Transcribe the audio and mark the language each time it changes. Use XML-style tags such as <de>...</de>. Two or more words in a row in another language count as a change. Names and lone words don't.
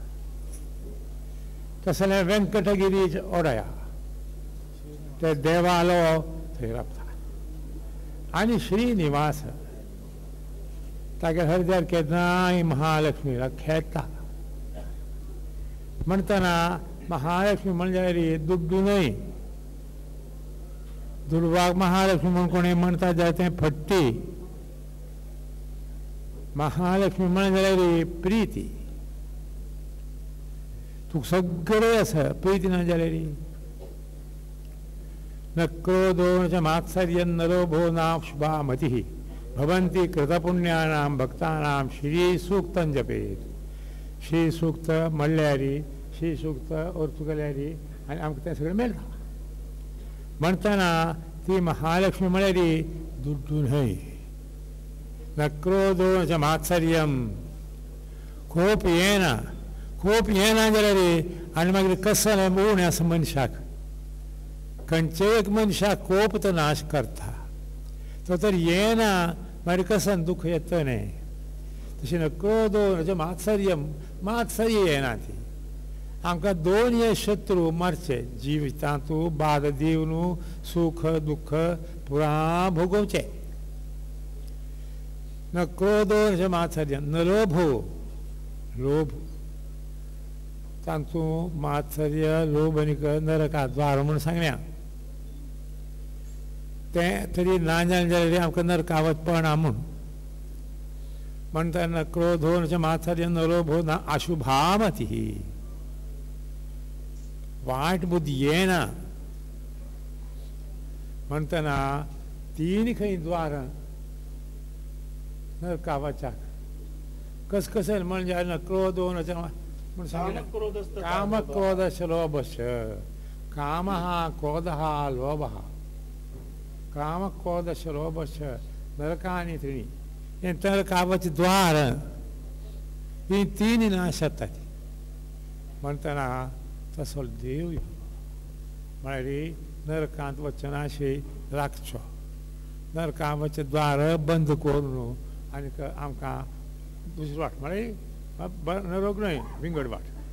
<kok>तसलें वेंकटगिरी ओडया ते देवालो थंय राबता आनी श्रीनिवास तागे हृदयार केन्नाय महालक्ष्मीला खेळटा म्हणटना महालक्ष्मी म्हणजे दुड्डू न्हय दुर्वाग महालक्ष्मी म्हणून कोणी म्हणटा जाल्यार तें फट्टी महालक्ष्मी म्हणजे प्रिती तुका सगळें आसा प्रिती ना जाल्यार</kok> <sa>न क्रोधो न मात्सर्यं न लोभो न शुभा मतिः भवन्ति कृतपुण्यानां भक्तानां श्री सूक्तं जपेत</sa> <kok>श्री सूक्त म्हणल्यार श्री सूक्त अर्थ केल्यार आनी आमकां तें सगळें मेळटा म्हणटना ती महालक्ष्मी म्हळ्यार दुड्डू न्हय</kok> <sa>न क्रोधो न मात्सर्यं</sa> <kok>खूब येना जाल्यार आनी मागीर कसल उण आसा मनशाक खंयचे एक मनशाक कोप तो नाश करता तो तर येना मागीर कसन दुख येता न्हय तशें</kok> <sa>न क्रोधो न मात्सर्य</sa> <kok>येना ती आमकां दोन हे शत्रू मारचे जिवितांतू बाद दिवन सुख दुख पुरा भोगोवचे</kok> <sa>न क्रोधो न मात्सर्य न लोभो</sa> <kok>लोभ तांतू मात्सर्य लोभ आनी नरका द्वार म्हूण सांगल्या तें तरी ना जालें जाल्यार आमकां नरकावत पडना म्हूण म्हणटा</kok> <sa>न क्रोधो न मात्सर्य न लोभो न अशुभा मतिः</sa> <kok>वायट बुद्धी येना म्हणटना तीन खंय द्वार नरकावच्याक कसकसल म्हणजे</kok> <sa>न क्रोधो न</sa> <kok>म्हूण सांगलें</kok> <sa>काम क्रोधश लोभश कामः क्रोधः लोभः काम क्रोधश लोभश नरकानी त्रीणि</sa> <kok>हें नरकावच द्वार ही तीन नाश जाता म्हणटना तसो देव म्हळ्यार नरकांत वचनाशी राखचो नरकावचे द्वार बंद करून आनीक आमकां दुसरी वाट म्हळ्यार नरक न्हय विंगड वाट</kok>